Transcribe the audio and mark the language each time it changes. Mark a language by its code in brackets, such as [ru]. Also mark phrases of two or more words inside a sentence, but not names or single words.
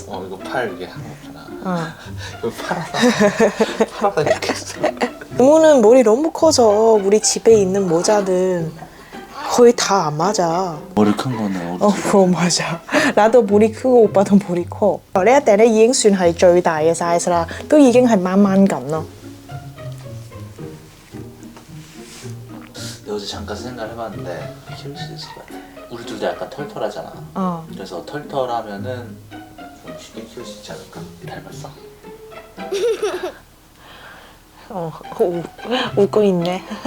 [ko] 이거 팔 이게 하나 없잖아. 이거 팔아서 이렇게 했어. 이모는 머리 너무 커서 우리 집에 있는 모자는 거의 다 안 맞아. 머리 큰 거는 맞아. 나도 머리 크고 오빠도 머리 커. [yue] 呢一頂咧已經算係最大嘅 size 啦，都已經係掹掹緊咯。 [ko] 너 어제 잠깐 생각을 해봤는데 키울 수 있을 것 같아. 우리 둘 다 약간 털털하잖아. 그래서 털털하면은 좀 쉽게 키울 수 있지 않을까? 닮았어? 웃고 있네.